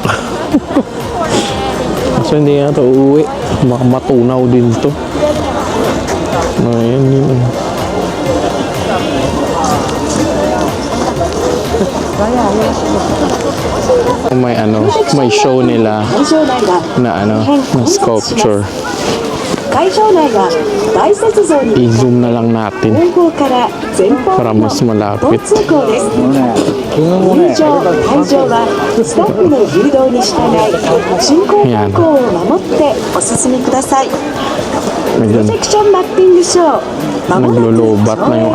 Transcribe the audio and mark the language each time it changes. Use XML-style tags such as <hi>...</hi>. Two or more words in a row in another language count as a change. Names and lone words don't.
<tl>So hindi nga ito uuwi. Baka matunaw din to. Ayan yun. May may show nila na na sculpture.</tl> <ja>会場内は大雪像に</ja> <tl>I-zoom na lang natin</tl> <ja>後方から前方</ja> <tl>para</tl> <ja>の</ja> <tl>mas</tl> <ja>交</ja> <tl>malapit.</tl> <ja>通行です。入場、退場はスタッフの誘導に従い進行方向を守ってお進みください。プロ</ja> <tl>Ayun.</tl> <ja>ジェクションマッピングショー、まもなく</ja> <tl>Naglulubat na yung</tl>